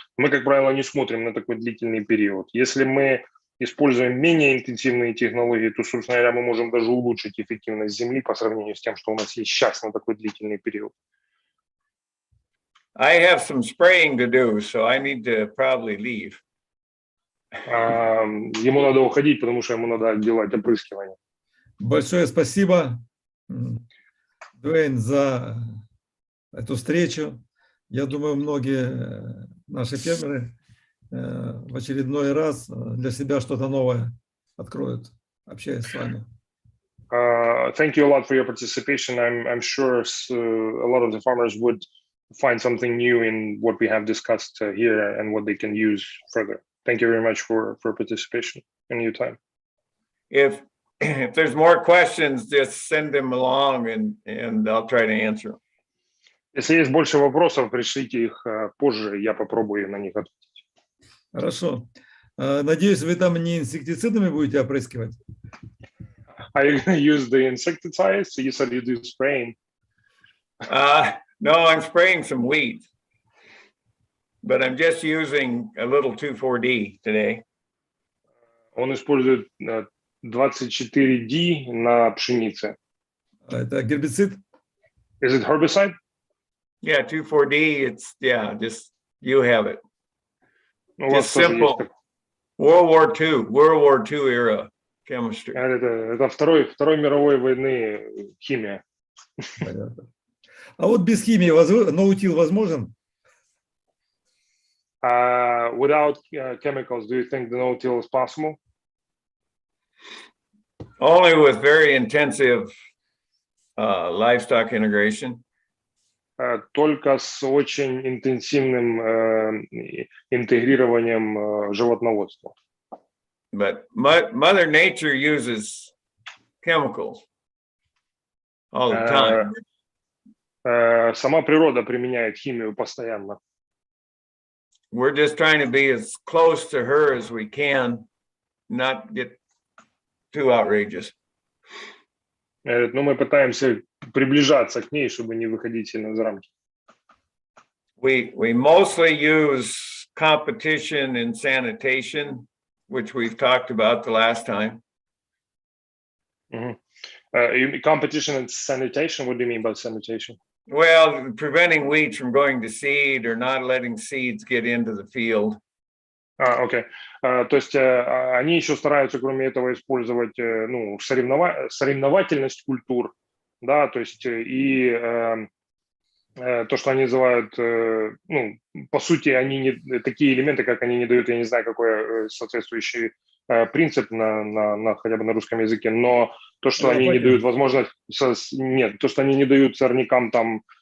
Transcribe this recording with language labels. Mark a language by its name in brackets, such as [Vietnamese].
[Russian] Мы, как правило, не смотрим на такой длительный период. Если мы используем менее интенсивные технологии, то, собственно говоря, мы можем даже улучшить эффективность земли по сравнению с тем, что у нас есть сейчас на такой длительный период. [English] I have some spraying to do, so I need to probably leave. [Russian] Ему надо уходить, потому что ему надо делать опрыскивание. Большое спасибо, Двейн, за эту встречу. Я думаю, многие наши фермеры в очередной раз для себя что-то новое откроют, общаясь с вами. [English] Thank you a lot for your participation. I'm sure a lot of the farmers would find something new in what we have discussed here and what they can use further. Thank you very much for participation and your time. If there's more questions, just send them along and I'll try to answer them. [Russian] Если есть больше вопросов, пришлите их позже, я попробую на них ответить. Хорошо. Надеюсь, вы там не инсектицидами будете опрыскивать? [English] Are you going to use the insecticides? You said you do spraying. No, I'm spraying some weeds, but I'm just using a little 2,4-D today. [Russian] Он использует 24D на пшенице. Это гербицид? [English] Is it herbicide? Yeah, 2,4-D. Just you have it. Just simple. World War II era chemistry. [Russian] Это Второй мировой войны химия. Понятно. А вот без химии ноутил возможен? [English] Without chemicals, do you think the no-till is possible? Only with very intensive livestock integration. [Russian] Только с очень интенсивным интегрированием животноводства. [English] But Mother Nature uses chemicals all the time. [Russian] Сама природа применяет химию постоянно. [English] We're just trying to be as close to her as we can, not get too outrageous. [Russian] Но мы пытаемся приближаться к ней, чтобы не выходить сильно за рамки. [English] We mostly use competition and sanitation, which we've talked about the last time. Competition and sanitation, what do you mean by sanitation? Well, preventing weeds from going to seed or not letting seeds get into the field. [Russian] Окей. То есть они еще стараются, кроме этого, использовать ну, соревновательность культур, да, то есть и то, что они называют, ну, по сути, они не такие элементы, как они не дают, я не знаю, какой соответствующий принцип на хотя бы на русском языке, но то, что они не дают возможность, нет, то, что они не дают сорнякам там